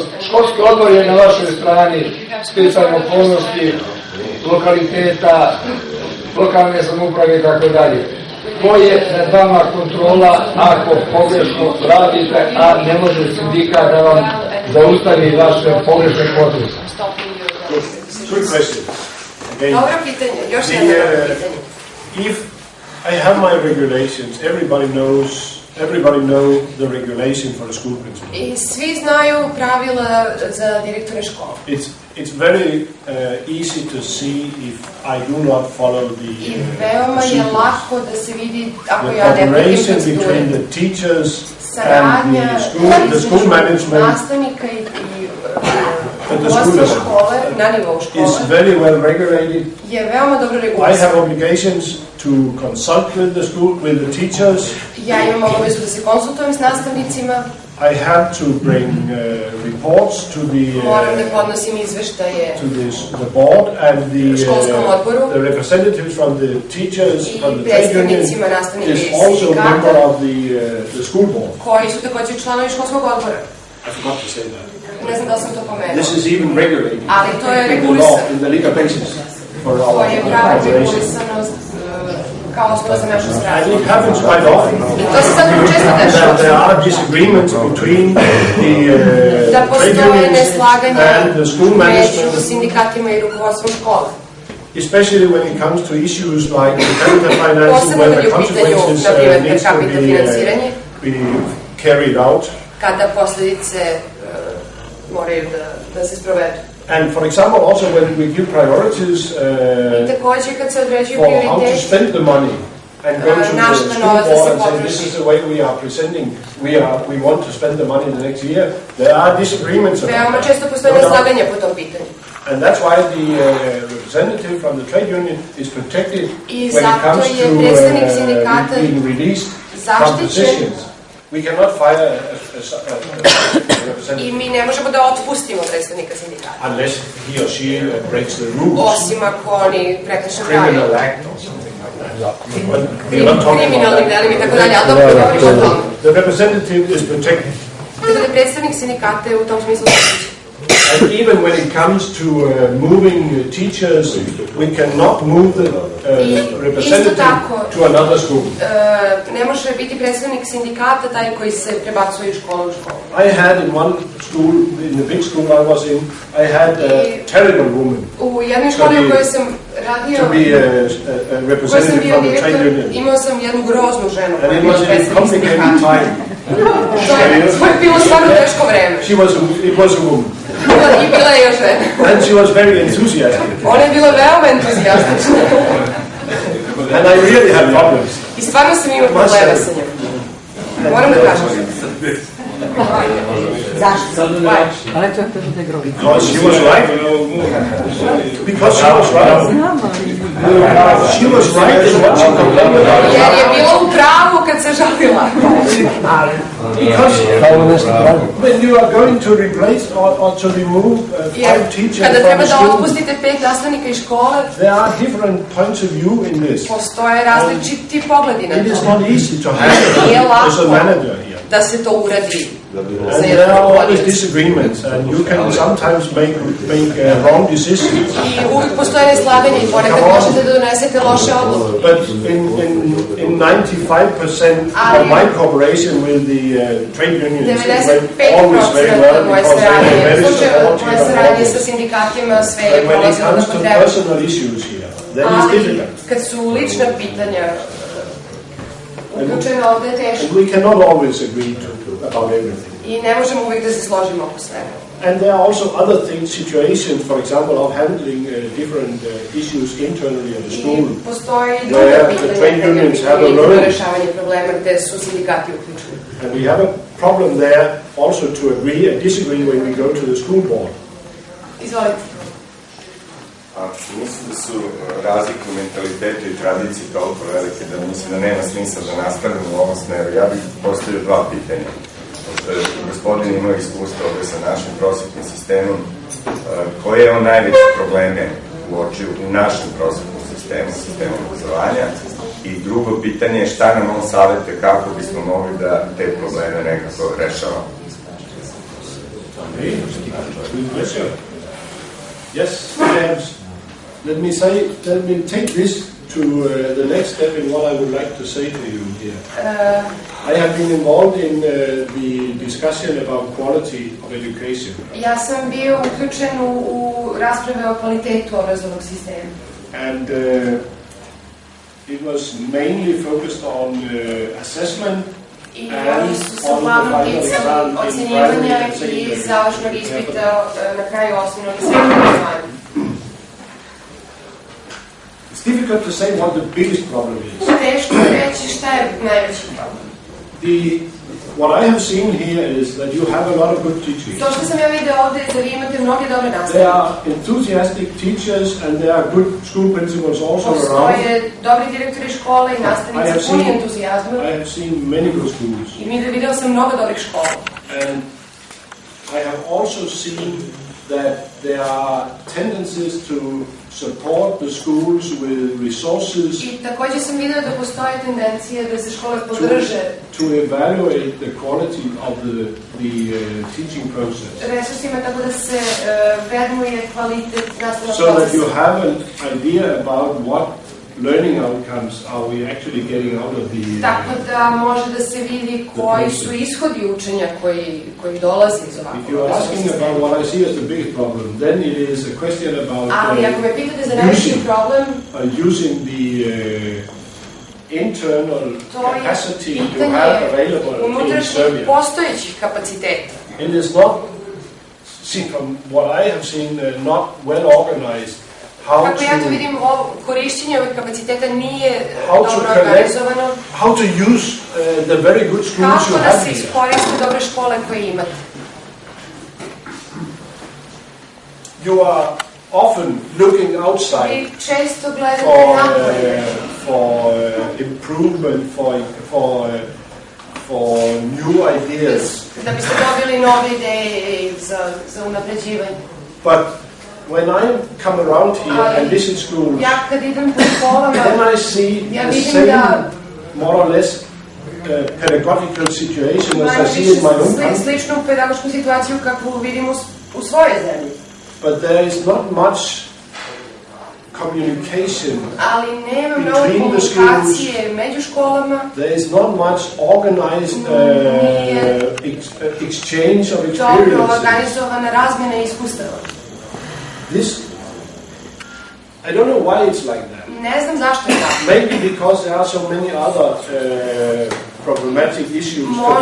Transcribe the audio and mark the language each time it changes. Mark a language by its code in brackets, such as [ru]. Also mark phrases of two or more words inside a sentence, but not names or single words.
[sr] Školski odbor je na vašoj strani, specijalne okolnosti, lokaliteta, lokalne samouprave i tako dalje. Ko je nad vama kontrola ako pogrešno radite, a ne može sindikat da vam zaustavi vaše pogrešne poteze? [en] Good question. [sr] Dobro pitanje, još jedno pitanje. [en] If I have my regulations, everybody knows the regulation for a school principal. [sr] I svi znaju pravila za direktore škole. [en] it's very easy to see if I do not follow the [sr] veoma je lako da se vidi ako [en] the [sr] ja ne pratim [en] cooperation procedure. between the teachers [sr] Saradnja [en] and the school management [sr] nastavnika i vodstva škole, na nivou škole, [en] is very well regulated. [sr] je veoma dobro [en] I [sr] regulisano. [en] have obligations to consult with the school, with the teachers. [sr] Ja imam obavezu da se konsultujem s nastavnicima. [en] I have to bring reports to [sr] Moram da podnosim izveštaje [en] the board and [sr] školskom odboru [en] the representatives from the teachers [sr] i [en] from the trade union [sr] predstavnicima nastavnika [en] is [sr] i [en] also a member [sr] sindikata [en] of the school board. [sr] koji su također članovi školskog odbora. [en] I forgot to say that. [sr] Ne znam da li sam to pomenuo. [en] This is even regulated [sr] Ali to je [en] in the law, [sr] regulisano. [en] in the legal basis for [sr] To [en] our [sr] je pravo [en] cooperation. [sr] regulisano kao osnova za našu [en] And [sr] stranu. [en] it happens quite often [sr] I to se sad često [en] that [sr] dešava. [en] there are disagreements between the [sr] Da [en] trade [sr] postoje [en] unions [sr] neslaganja [en] and the school [sr] među [en] management, [sr] sindikatima i rukovodstvom škole. [en] especially when it comes to issues like the capital financing, [sr] Posebno [en] where [sr] kad [en] the [sr] je u pitanju, [en] consequences [sr] na primjer, [en] needs to [sr] kapital finansiranje, [en] be carried out. [sr] kada posljedice moraju da se sprovedu. [en] And for example, also when we give priorities [sr] I također kad se određuju [en] for how to [sr] prioriteti, [en] spend the money and go to the [sr] Našto [en] school [sr] novac da [en] board [sr] se [en] and say [sr] potroši. [en] this is the way we are presenting, we want to spend the money the next year, there are disagreements about [sr] veoma [en] that. [sr] često postoje [en] No doubt. [sr] neslaganja po tom pitanju. [en] And that's why the representative from the trade union is protected [sr] I [en] when it [sr] zato [en] comes [sr] je [en] to [sr] predstavnik sindikata [en] being released from [sr] zaštićen. [en] positions. We cannot fire a [sr] I [en] representative [sr] mi ne možemo da otpustimo predstavnika sindikata. [en] unless he or she breaks the rules, Osim ako oni prekrše pravi criminal act or something like that. But we're not talking [sr] kriminalnim [en] about [sr] delima i [en] that. [sr] tako dalje, ali dobro govorimo o tome. [en] The representative is protected. [sr] Tako da je predstavnik sindikata je u tom smislu zaštićen. [en] And even when it comes to moving teachers, we cannot move the representative to another school. [sr] Ne može biti predstavnik sindikata taj koji se prebacuje iz škole u školu. [en] I had in one school, in the big school I was in, I had a terrible woman [sr] U jednoj školi u kojoj sam radio, [en] to be a [sr] u kojoj sam [en] representative [sr] bio [en] from the trade [sr] direktor, [en] union. [sr] imao sam jednu groznu ženu [en] And [sr] koja je [en] it [sr] bila [en] was a [sr] predstavnik [en] complicated [sr] sindikata. [en] time. [sr] To je bilo stvarno teško vreme. [en] It was a woman. [sr] I bila je još žena. [en] And she was very enthusiastic. [sr] Ona je bila veoma entuzijastična. [en] And I really had problems. [sr] I stvarno sam imao problema sa njom. Moram da kažem. Zašto? Ali to je [en] Because she was right. Because she was right. She was right in what she complained about. [sr] Jer je bila u pravu kad se žalila. [en] Because when you are going to replace or to remove five teachers [sr] Kada [en] from [sr] treba [en] the [sr] da [en] school, [sr] otpustite 5 nastavnika iz škole, [en] there are different points of view in this. [sr] postoje različiti pogledi na [en] It is [sr] to. [en] not easy to handle [sr] Nije [en] as a [sr] lako [en] manager here. [sr] da se to uradi za [en] And there [sr] jednu [en] are always [sr] godinu. [en] disagreements, and you can sometimes make wrong decisions. [sr] I uvijek postoje neslaganje i ponekad možete da donesete loše odluke. [en] But in 95% of my cooperation with the trade unions, it went always very well [sr] 95% moje [en] because they [sr] saradnje, [en] were very [sr] moje saradnje sa [en] supportive. [sr] sindikatima, sve je [en] But when it [sr] prolazilo [en] comes [sr] kako [en] to [sr] treba. [en] personal issues here, then it's [sr] Ali [en] difficult. [sr] kad su lična pitanja uključena, ovde je teško. [en] And we cannot always agree about everything. [sr] I ne možemo uvijek da se složimo oko svega. [en] And there are also other things, situations, for example, of handling different issues internally at the school. [sr] I postoji i druga [en] Where the [sr] pitanja [en] trade [sr] kada [en] unions have a [sr] je [en] role. [sr] rešavanje problema gde su sindikati uključeni. And we have a problem there also to agree and disagree when we go to the school board. Izvolite. Mislim da su razlike u mentalitetu i tradiciji toliko velike da mislim da nema smisla da nastavljamo u ovom smeru. Ja bih postavio dva pitanja. Pošto je gospodin imao iskustvo ovde sa našim prosvetnim sistemom, koje je on najveće probleme uočio u našem prosvetnom sistemu, sistemu obrazovanja? I drugo pitanje je šta nam on savete kako bismo mogli da te probleme nekako rešavamo? [en] Yes, let me take this to the next step in what I would like to say to you here. I have been involved in the discussion about quality of education. [sr] Ja sam bio uključen u rasprave o kvalitetu obrazovnog sistema. [en] And it was mainly focused on assessment [sr] I [en] and [sr] oni su se [en] on [sr] glavnom ticali ocjenjivanja i završnog ispita na kraju osnovnog i srednjeg obrazovanja. [en] It's difficult to say what the biggest problem is. [sr] Teško je reći šta je najveći problem. [en] What I have seen here is that you have a lot of good teachers. [sr] To što sam ja vidio ovde je da vi imate mnoge dobre nastavnike. [en] There are enthusiastic teachers and there are good school principals also around. [sr] Postoje dobri direktori škole i nastavnici puni entuzijazma. [en] I have seen many good schools. [sr] I vidio sam mnogo dobrih škola. [en] And I have also seen that there are tendencies to support the schools with resources. [sr] I takođe sam vidio da postoje tendencije da se škole podrže [en] to evaluate the quality of the teaching process. [sr] Resursima tako da se vrednuje kvalitet nastavnog procesa. [en] So that you have an idea about what learning outcomes are we actually getting out of the... [sr] Tako da može da se vidi koji su ishodi učenja koji dolaze iz ovakvog. [en] If you're asking about what I see as the biggest problem, then it is a question about [sr] ali ako me pitate za najveći problem, [en] using the internal capacity you have available in Serbia. [sr] Postojećih kapaciteta. [en] It is not, see from what I have seen, not well organized. [sr] Kako ja to vidim, korišćenje ovih kapaciteta nije dobro organizovano. [en] How to use the very good schools you have here. [sr] Kako da se iskoriste dobre škole koje imate. [en] You are often looking outside [sr] često gledate napolje [en] for improvement, for new ideas. [sr] Da biste dobili nove ideje za unapređivanje. [en] But when I come around here and visit schools, [sr] ja kad idem po školama, [en] then I see the same, more or less, pedagogical situation as I see in my own country. [sr] Sličnu pedagošku situaciju kakvu vidim u svojoj zemlji. [en] But there is not much communication between the schools. [sr] Među školama. [en] There is not much organized exchange of experiences. [sr] Dobro organizovana razmjena iskustava. [en] This, I don't know why it's like that. [sr] Ne znam zašto je tako. [en] Maybe because there are so many other problematic issues to be solved.